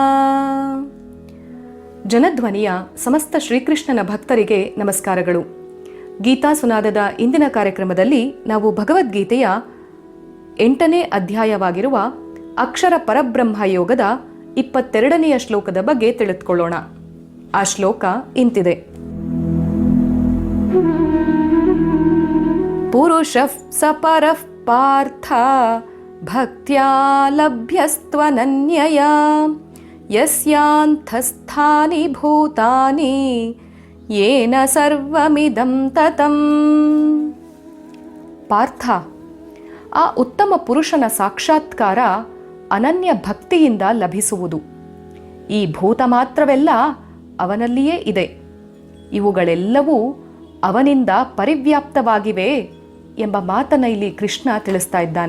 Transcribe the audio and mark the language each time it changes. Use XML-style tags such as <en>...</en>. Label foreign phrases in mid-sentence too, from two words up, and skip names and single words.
<kn>ಜನಧ್ವನಿಯ ಸಮಸ್ತ ಶ್ರೀಕೃಷ್ಣನ ಭಕ್ತರಿಗೆ ನಮಸ್ಕಾರಗಳು. ಗೀತಾ ಸುನಾದದ ಇಂದಿನ ಕಾರ್ಯಕ್ರಮದಲ್ಲಿ ನಾವು ಭಗವದ್ಗೀತೆಯ 8ನೇ ಅಧ್ಯಾಯವಾಗಿರುವ ಅಕ್ಷರ ಪರಬ್ರಹ್ಮ ಯೋಗದ 22ನೆಯ ಶ್ಲೋಕದ ಬಗ್ಗೆ ತಿಳಿದುಕೊಳ್ಳೋಣ. ಆ ಶ್ಲೋಕ ಇಂತಿದೆ:</kn> <sa>ಪುರುಷಃ ಸ ಪರಃ ಪಾರ್ಥ ಭಕ್ತ್ಯಾ ಲಭ್ಯಸ್ತ್ವನನ್ಯಯಾ ಯಸ್ಯಾಂತಸ್ಥಾನಿ ಭೂತಾನಿ ಯೇನ ಸರ್ವಮಿದಂ ತತಂ.</sa> <kn>ಪಾರ್ಥ, ಆ ಉತ್ತಮ ಪುರುಷನ ಸಾಕ್ಷಾತ್ಕಾರ ಅನನ್ಯ ಭಕ್ತಿಯಿಂದ ಲಭಿಸುವುದು. ಈ ಭೂತ ಮಾತ್ರವೆಲ್ಲ ಅವನಲ್ಲಿಯೇ ಇದೆ. ಇವುಗಳೆಲ್ಲವೂ ಅವನಿಂದ ಪರಿವ್ಯಾಪ್ತವಾಗಿವೆ ಎಂಬ ಮಾತನ್ನು ಇಲ್ಲಿ ಕೃಷ್ಣ ತಿಳಿಸ್ತಾ ಇದ್ದಾನೆ.</kn>